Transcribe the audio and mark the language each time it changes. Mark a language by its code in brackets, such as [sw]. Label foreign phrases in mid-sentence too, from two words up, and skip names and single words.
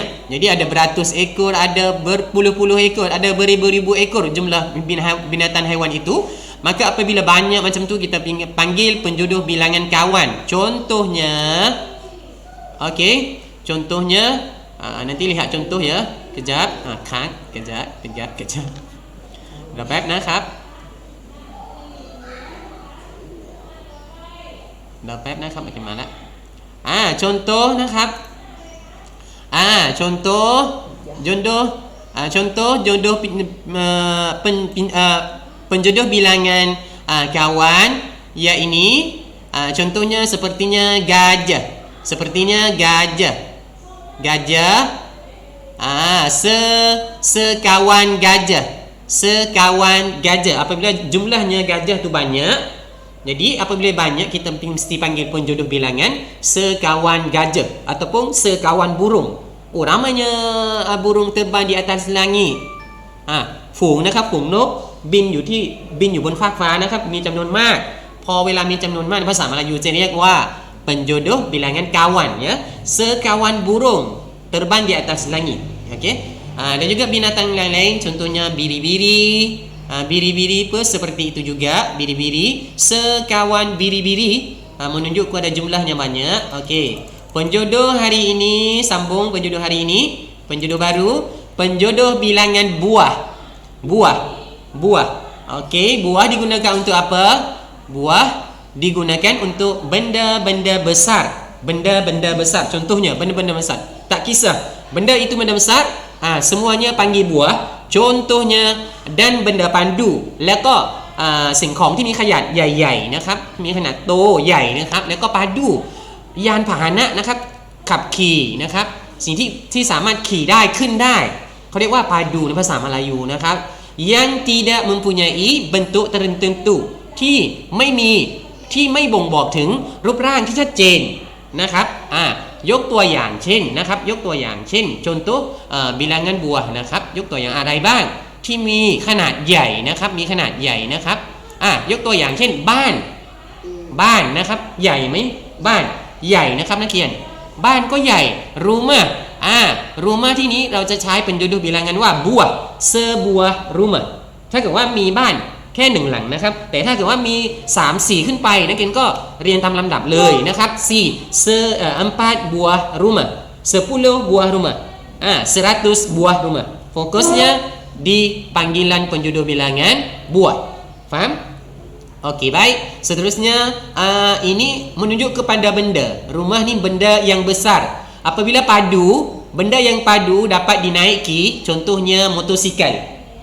[ms] Jadi ada beratus ekor, ada berpuluh-puluh ekor, ada beribu-ribu ekor jumlah binatang haiwan itu. Maka apabila banyak macam tu kita panggil penjodoh bilangan kawan. Contohnya okey, contohnya nanti lihat contoh ya. Kejap. Kejap. Dah [th] แป๊บนะครับ [ms] bagaimana? Contoh นะครับ contoh penjodoh bilangan kawan ya ini contohnya sepertinya gajah sekawan gajah apabila jumlahnya gajah tu banyak. Jadi apabila banyak kita mesti panggil penjodoh bilangan sekawan gajah ataupun sekawan burung. Ramainya burung terbang di atas langit. [th] ฝูงนะครับฝูงนกบินอยู่บนฟากฟ้านะครับมีจำนวนมากพอเวลามีจำนวนมากภาษามลายูจะเรียกว่า [ms] penjodoh bilangan kawan ya. Sekawan burung terbang di atas langit. Okey. Dan juga binatang lain-lain contohnya biri-biri. Biri-biri pun seperti itu juga. Biri-biri, sekawan biri-biri menunjuk kepada jumlahnya banyak. Okey. Penjodoh hari ini sambung penjodoh hari ini Penjodoh baru, penjodoh bilangan buah. Buah. Okey, buah digunakan untuk apa? Buah digunakan untuk benda-benda besar. Benda-benda besar. Contohnya benda-benda besar. Tak kisah benda itu benda besar, semuanya panggil buah. Contohnya dan benda pandu. [th] แล้วก็สิ่งของที่มีขนาดใหญ่ๆนะครับมีขนาดโตใหญ่นะครับแล้วก็ปาดูยานพาหนะนะครับขับขี่นะครับสิ่งที่สามารถขี่ได้ขึ้นได้เขาเรียกว่าปาดู ในภาษามลายูนะครับ [ms] yang tidak mempunyai bentuk tertentu [th] ที่ไม่บ่งบอกถึงรูปร่างที่ชัดเจนนะครับยกตัวอย่างเช่นนะครับยก ตัวอย่างเช่น [ms] contoh bilangan buah [th] นะครับยกตัวอย่างอะไรบ้างที่มีขนาดใหญ่นะครับมีขนาดใหญ่ นะครับยกตัวอย่างเช่นบ้านนะครับใหญ่ไหมบ้านใหญ่นะครับนักเรียนบ้านก็ ใหญ่ [ms] rumah rumah [th] ที่นี้เราจะใช้เป็น [ms] jodoh bilangan [th] ว่า [ms] buah sebuah rumah [th] ถ้าเกิดว่ามีบ้านแค่1หลังนะครับแต่ถ้าเกิดว่ามี3-4ขึ้นไปนักเรียนก็เรียนตามลำดับเลยนะครับ4 [ms] 4 buah rumah 10 buah rumah 100 buah rumah fokusnya di panggilan penjodoh bilangan buah. Faham? Okey, baik. Seterusnya ini menunjuk kepada benda. Rumah ni benda yang besar. Apabila padu, benda yang padu dapat dinaiki, contohnya motosikal.